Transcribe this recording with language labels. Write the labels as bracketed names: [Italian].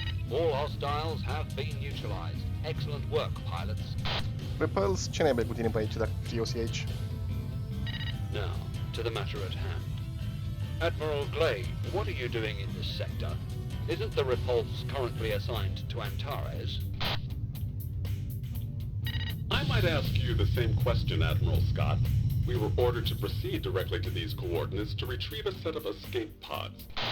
[English] All hostiles have been neutralized. Excellent work, pilots. [Romanian] Repulse, ce ne-ai cu tine pe aici, dacă Krios e aici? [English] Now, to the matter at hand. Admiral Glaive, what are you doing in this sector? Isn't the repulse currently assigned to Antares? I might ask you the same question, Admiral Scott. We were ordered to proceed directly to these coordinates to retrieve a set of escape pods.